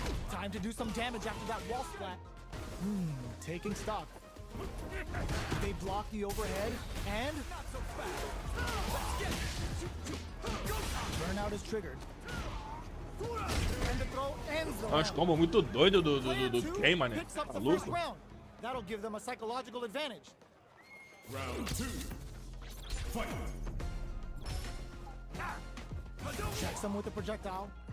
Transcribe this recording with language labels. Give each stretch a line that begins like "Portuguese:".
English: Time to do some damage after that wall splat. Taking stock. They block the overhead and burnout is triggered. And the throw ends the
Portuguese: Uns combos muito doidos do Ken, mano. Maluco.
English: That'll give them a psychological advantage. Round 2. Fight. Checks them with a projectile.